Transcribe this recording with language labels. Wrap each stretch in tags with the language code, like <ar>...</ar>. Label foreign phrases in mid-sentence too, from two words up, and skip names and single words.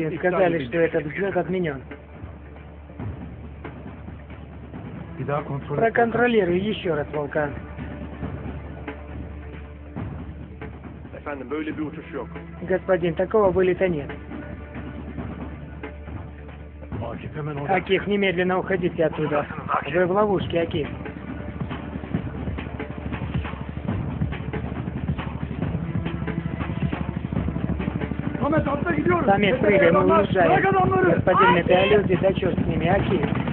<tr>uçuşun iptal</tr> <ru>сказали,</ru> <tr>edildi.</tr> <ru>что этот взлет отменен.</ru> <tr>Bir daha kontrol et.</tr> <ru>Проконтролируй еще раз, Волкан.</ru> <tr>Efendim böyle bir uçuş yok.</tr> <ru>Господин, такого вылета нет.</ru> <tr>Akif hemen orada.</tr> <ru>Акиф, немедленно уходите оттуда. Вы в ловушке, Акиф.</ru> <tr>Ahmet atla gidiyoruz.</tr> <ru>Самец, прыгай, мы уезжаем. Господин Мете, а люди, да черт с ними, Акиф.</ru>